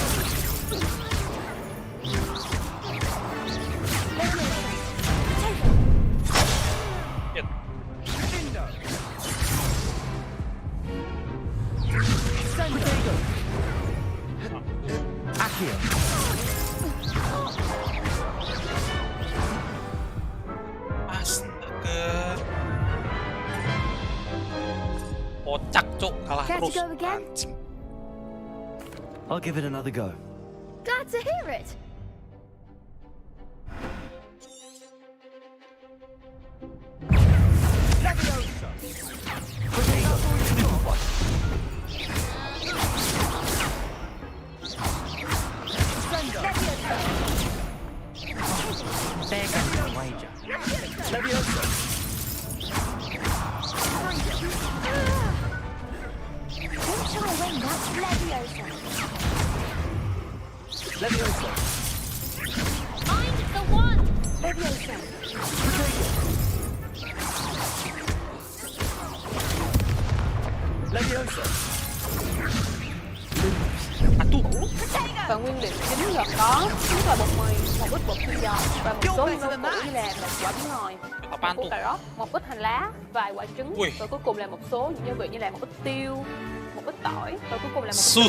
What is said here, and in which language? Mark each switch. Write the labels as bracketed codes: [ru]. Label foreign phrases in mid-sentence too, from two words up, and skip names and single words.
[en] Dead. [es] Lindo. [en] Protego! Accio! [id] Astaga. Kocak cuk, kalah [en] Care to [id] terus. [en] go again? [id] Anjing. [en] I'll give it another go. Glad to hear it. Leviosa. Protego! Stupid one! Descendo. There goes your wager. Leviosa! Don't shy away now. Leviosa. Leviosa! Mind the one. Leviosa. Protego! Leviosa! [vi] Và nguyên liệu chính gồm có nước là bột mì, một ít bột tinh giòn và một số những rau củ như là một quả bí ngòi, một củ cà rốt, một ít hành lá, vài quả trứng và cuối cùng là một số những gia vị như là một ít tiêu, một ít tỏi và cuối cùng là một ít